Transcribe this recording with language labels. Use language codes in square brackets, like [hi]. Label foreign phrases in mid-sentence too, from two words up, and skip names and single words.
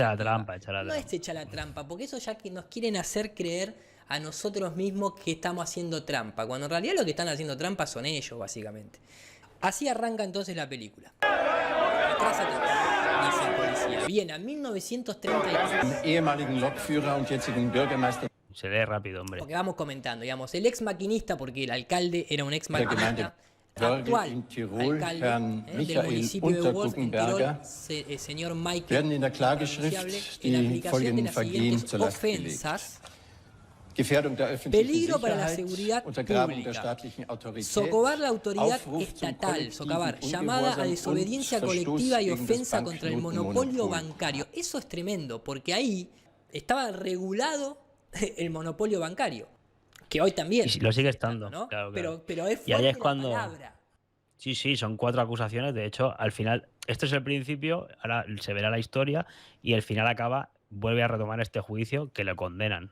[es] Echa la trampa, echa la No trampa. es echa la trampa, porque eso ya que nos quieren hacer creer a nosotros mismos que estamos haciendo trampa, cuando en realidad lo que están haciendo trampa son ellos, básicamente. Así arranca entonces la película. Atrás, dice el policía. Viena, 1933. [de] ehemaligen Lokführer und jetzigen Bürgermeister [es] Se lee rápido, hombre. Porque vamos comentando, digamos, el ex maquinista, porque el alcalde era un ex [de] der Gemeinde [es] maquinista, Wörgl actual [de] in Tirol, [es] alcalde [de] Herrn [es] del Michael municipio de Wolf en Tirol, Unterguckenberger, señor Michael, [de] werden in der [es] pronunciable, [de] Klageschrift [es] en [de] die [es] aplicación de [de] folgenden [es] las [de] Vergehen [es] siguientes [de] zur Last gelegt. [es] ofensas: [de] Gefährdung der öffentlichen [es] peligro para la [de] Sicherheit, [es] seguridad [de] Untergrabung der [es] pública, [de] staatlichen Autorität, [es] socavar la autoridad [de] Aufruf zum [es] estatal, [de] kollektiven [es] socavar, llamada a [de] Ungehorsam [es] desobediencia [de] und Verstoß [es] colectiva y [de] gegen das [es] ofensa contra el monopolio [de] Banknotenmonopol. [es] bancario. Eso es tremendo, porque ahí estaba regulado el monopolio bancario, que hoy también. Y lo sigue estando, ¿no? claro, Pero es Y ahí fuerte es la cuando- palabra. Sí, son 4 acusaciones. De hecho, al final, esto es el principio, ahora se verá la historia y el final acaba, vuelve a retomar este juicio que lo condenan,